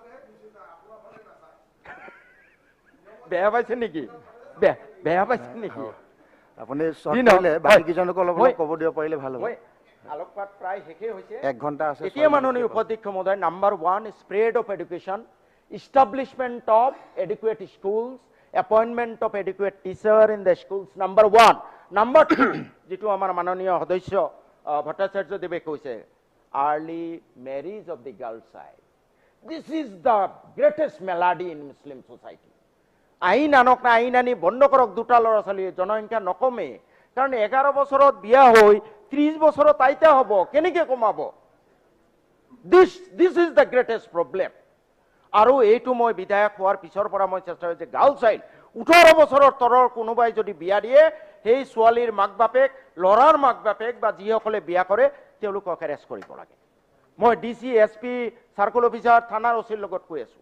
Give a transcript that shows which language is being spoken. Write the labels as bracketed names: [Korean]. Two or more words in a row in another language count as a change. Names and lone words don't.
[Assamese] বেয়া পাইছে নেকি? বেয়া পাইছে নেকি? আপুনি শ্বৰ্ট কৰিলে বাকীকেইজনকো অলপ অলপ ক'ব দিব পাৰিলে ভাল হ'ব। আলোকপাত প্ৰায় শেষেই হৈছে, 1 ঘণ্টা আছে। এতিয়া মাননীয় উপাধ্যক্ষ মহোদয়, [English] number one spread of education, establishment of adequate schools, appointment of adequate teacher in the schools, number one. Number two, [Assamese] যিটো আমাৰ মাননীয় সদস্য ভট্টাচাৰ্য দেৱে কৈছে, [English] early marriage of the girl child. This is the greatest malady in Muslim society. [Assamese] আইন আনক না, আইন আনি বন্ধ কৰক দুটা ল'ৰা ছোৱালী, জনসংখ্যা নকমে। কাৰণ 11 বছৰত বিয়া হৈ 30 বছৰত আইতা হ'ব, কেনেকৈ কমাব? [English] This is the greatest problem. [Assamese] আৰু এইটো মই বিধায়ক হোৱাৰ পিছৰ পৰা মই চেষ্টা কৰিছোঁ, [English] girl child [Assamese] 18 বছৰৰ তলৰ কোনোবাই যদি বিয়া দিয়ে, সেই ছোৱালীৰ মাক বাপেক, ল'ৰাৰ মাক বাপেক বা যিসকলে বিয়া কৰে তেওঁলোকক এৰেষ্ট কৰিব লাগে। মই DC, SP, [English] circle officer, [Assamese] থানাৰ OCৰ লগত কৈ আছোঁ।